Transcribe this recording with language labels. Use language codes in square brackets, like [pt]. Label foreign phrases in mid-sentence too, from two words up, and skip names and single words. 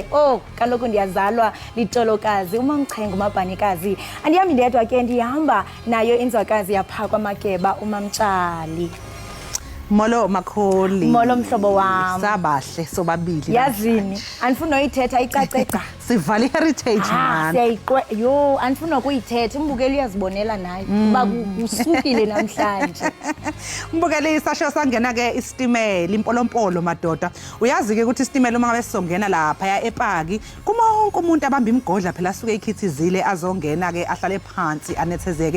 [xh] Oh, kaloku ndiyazalwa litolokazi uMamchengu umabhanikazi. Andiyami ndedwa ke ndihamba nayo inzwakazi yapha kwaMageba uMamtshali. Molo makholi. [zu] Molo mhlobo wami. Sabahle sobabili. [xh] Yazini, andifuna uyithetha icaceca. Sivala iheritage man. Yo, andifuna ukuyithetha, umbukeli uyazibonela naye kuba usukile namhlanje. Umbukeli isasho sangena ke istimela impolompolo madoda. [zu] Uyazi ke ukuthi istimela uma ngabe sizongena lapha ya ePaki, kuma wonke umuntu abamba imgodla phela asuke ikhithizile azongena ke ahlale phansi anethezeke.